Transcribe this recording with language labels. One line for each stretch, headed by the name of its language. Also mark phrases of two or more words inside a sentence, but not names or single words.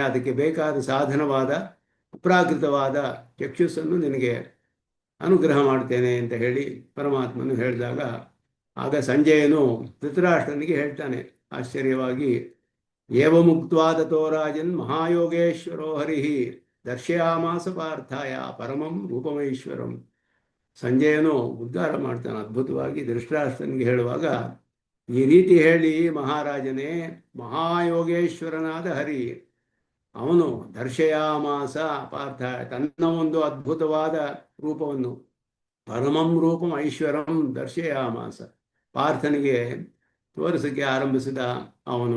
Kannada: ಅದಕ್ಕೆ ಬೇಕಾದ ಸಾಧನವಾದ ಅಪ್ರಾಕೃತವಾದ ಚಕ್ಷುಸ್ಸನ್ನು ನಿನಗೆ ಅನುಗ್ರಹ ಮಾಡ್ತೇನೆ ಅಂತ ಹೇಳಿ ಪರಮಾತ್ಮನು ಹೇಳಿದಾಗ, ಆಗ ಸಂಜಯನು ಧೃತರಾಷ್ಟ್ರನಿಗೆ ಹೇಳ್ತಾನೆ ಆಶ್ಚರ್ಯವಾಗಿ,
Sanskrit: एव मुक्त्वाद तोराजन् महायोगेश्वरो हरिः दर्शयामास पार्थाय परमं रूपमैश्वरं.
Kannada: ಸಂಜಯನು ಉದ್ಧಾರ ಮಾಡ್ತಾನೆ ಅದ್ಭುತವಾಗಿ. ಧೃತರಾಷ್ಟ್ರನಿಗೆ ಹೇಳುವಾಗ, ಈ ರೀತಿ ಹೇಳಿ ಮಹಾರಾಜನೇ, ಮಹಾಯೋಗೇಶ್ವರನಾದ ಹರಿ ಅವನು
Sanskrit: दर्शयामास पार्थ,
Kannada: ತನ್ನ ಒಂದು ಅದ್ಭುತವಾದ ರೂಪವನ್ನು,
Sanskrit: परमं रूपं ऐश्वरं दर्शयामास,
Kannada: ಪಾರ್ಥನಿಗೆ ತೋರಿಸಕ್ಕೆ ಆರಂಭಿಸಿದ ಅವನು.